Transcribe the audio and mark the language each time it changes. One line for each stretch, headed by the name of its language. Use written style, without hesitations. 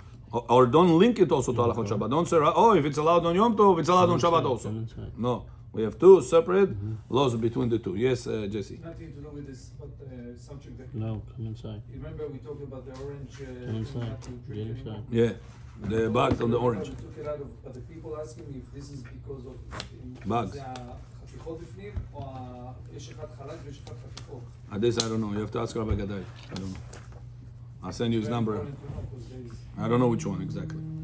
English: Or don't link it also to halachot Shabbat. Don't say, oh, if it's allowed on Yom Tov, it's allowed on Shabbat also. No. We have two separate laws between the two. Yes, Jesse? Nothing to do with this, but subject that... No, come inside. You remember we talked about the orange... Come inside. Get inside. Yeah. The bugs on the orange. We took it out of... But the people asking me if this is because of... Bugs.
Hebrew: חתיכות בפנים, או יש אחד חלק ויש אחד חתיכות.
English: This I don't know. You have to ask Rabbi Gadai. I don't know. I'll send you his number. I don't know which one exactly.